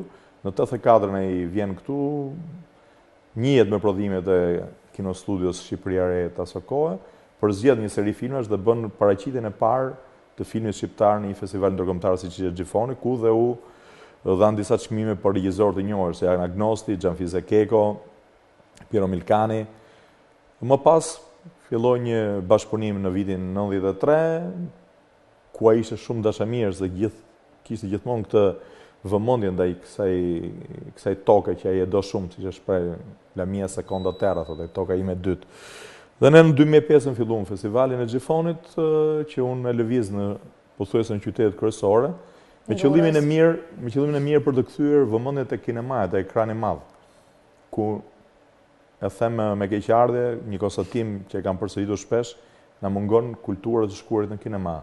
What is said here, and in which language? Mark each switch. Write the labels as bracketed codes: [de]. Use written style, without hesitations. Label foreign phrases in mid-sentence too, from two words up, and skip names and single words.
[sq] Në 84 ai vjen këtu, njihet me prodhimet e Kinostudios Shqipëria e Re të asaj kohe, përzgjedh një seri filmash dhe bën paraqitjen e parë të filmit shqiptar në një festival ndërkombëtar siç ishte Gjifoni, ku dhe u dhanë disa çmime për regjizorë të njohur, si Agnosti, Gianfise Keko, Piero Milcani. Më pas filloi një bashkëpunim në vitin 93, ku ai ishte shumë dashamirës dhe kishte gjithmonë këtë vëmendje ndaj kësaj toke që ai e do shumë, siç e shpreh [it] la mia seconda terra, [sq] thotë, toka ime e dytë. Dhe ne në 2005 filluam festivalin e Gjifonit, që unë e lëviz në pothuajse në qytetet kryesore, me qëllimin e mirë për të kthyer vëmendjen tek kinemaja, tek ekrani i madh, ku e them me keqardhje, një konstatim që e kam përsëritur shpesh, na mungon kultura të shkuarit në kinema.